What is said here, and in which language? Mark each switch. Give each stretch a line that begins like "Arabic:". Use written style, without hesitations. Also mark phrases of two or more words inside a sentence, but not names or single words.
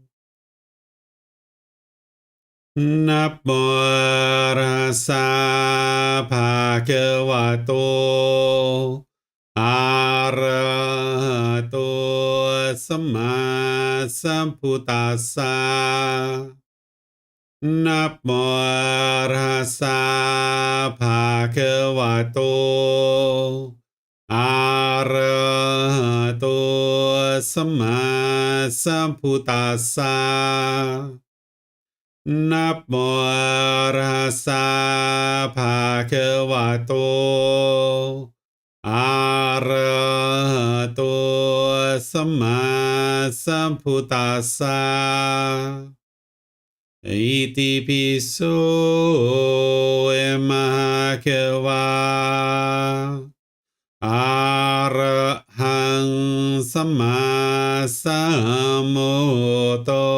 Pali: Namo Bhagavato Arahato Samma Sambuddhassa Namo Bhagavato Arahato Samma Sambuddhassa นะโมตัสสะภะคะวะโต อะระหะโตสัมมาสัมพุทธัสสะอิติปิโสเอมะคะวะอะระหังสัมมาสัมพุทโธ